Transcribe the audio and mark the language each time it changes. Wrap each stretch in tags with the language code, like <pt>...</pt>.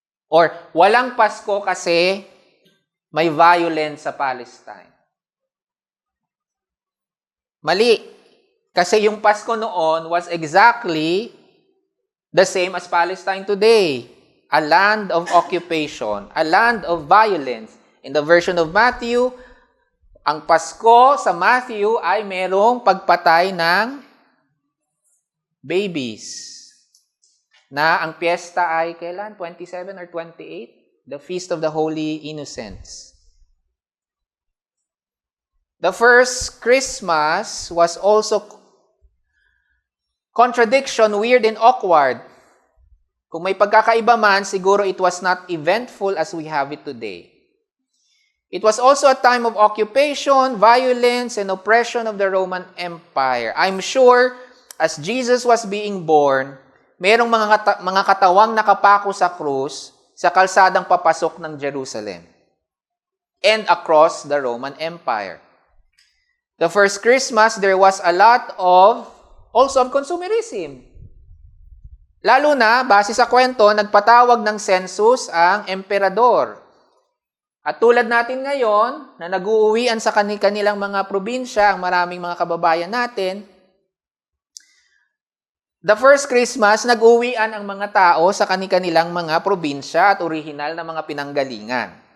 <tl>Or walang Pasko kasi may violence sa Palestine. Mali. Kasi yung Pasko noon</tl> <en>was exactly the same as Palestine today. A land of occupation, a land of violence. In the version of Matthew,</en> <tl>ang Pasko sa Matthew ay merong pagpatay ng babies. Na ang piyesta ay kailan?</tl> <en>27 or 28? The Feast of the Holy Innocents. The first Christmas was also contradiction, weird and awkward.</en> <tl>Kung may pagkakaiba man, siguro</tl> <en>it was not eventful as we have it today. It was also a time of occupation, violence, and oppression of the Roman Empire. I'm sure, as Jesus was being born,</en> <tl>merong mga katawang nakapako sa krus sa kalsadang papasok ng Jerusalem</tl> <en>and across the Roman Empire. The first Christmas, there was a lot of consumerism.</en> <tl>Lalo na, base sa kwento, nagpatawag ng census ang emperador. At tulad natin ngayon, na nag-uuwian sa kanilang mga probinsya, ang maraming mga kababayan natin,</tl> <en>the first Christmas,</en> <tl>nag-uwian ang mga tao sa kanilang mga probinsya at orihinal na mga pinanggalingan.</tl>